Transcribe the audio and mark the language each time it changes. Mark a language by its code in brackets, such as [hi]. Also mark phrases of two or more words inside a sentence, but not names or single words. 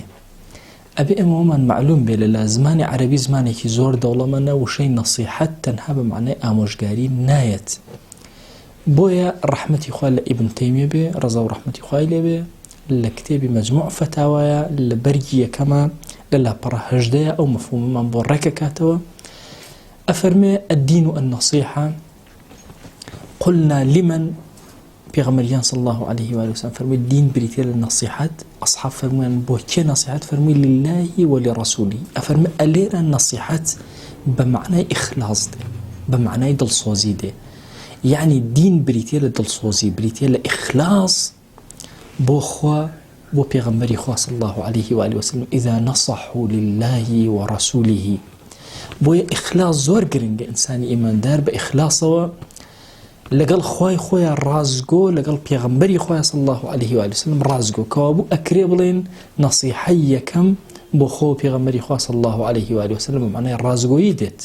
[ckb] ئەبێ ئەمەمان معلوم بێ لە زمانی عەرەبی زمانێکی زۆر دەوڵەمەندە وشەی نەسیحەت تەنها بە معنای ئامۆژگاری نایەت. بۆیە ڕەحمەتی خوا لە ئیبن تەیمیە بێ، ڕەزا و ڕەحمەتی خوای لێ بێ، لە کتێبی مەجموع فەتاوایە لە بەرگی یەکەمە لە لاپەڕە 18 ئەو مەفهومەمان بۆ ڕێکەکاتەوە. [ar] ئەفەرمێ الدین و النەسیحە قلنا لمن، پێغەمبەریان صلی الله عليه و آله وسلم [ckb] فەرمووی دین بریتێ لە نەسیحەت. ئەصحاب فەرموویان بۆ کێ نەسیحەت؟ [ar] فەرمووی لله ولرسوله. [ckb] ئەفەرمێ ئەلێرە نەسیحەت بە معنای ئیخلاص دێ، بە معنای دڵسۆزی دێ. یعنی دین بریتێ لە دڵسۆزی، بریتێ لە ئیخلاص بۆ خوا، بۆ پێغەمبەری خوا [ar] صلی الله عليه و آله وسلم. إذا نصحوا لله ورسوله. [ckb] بۆیە ئیخلاص زۆر گرنگە. ئینسانی ئیماندار بە ئیخلاصەوە لەگەڵ خوای خۆیان ڕازگۆ، لەگەڵ پێغەمبەری خۆیان [ar] صلی الله عليه و آله وسلم [ckb] ڕازگۆ، کەوا بوو ئەکرێ بڵێن نەسیحەی یەکەم بۆ خۆ پێغەمبەری خوا [ar] صلی الله عليه و آله وسلم [ckb] بە معنای ڕازگۆیی دێت.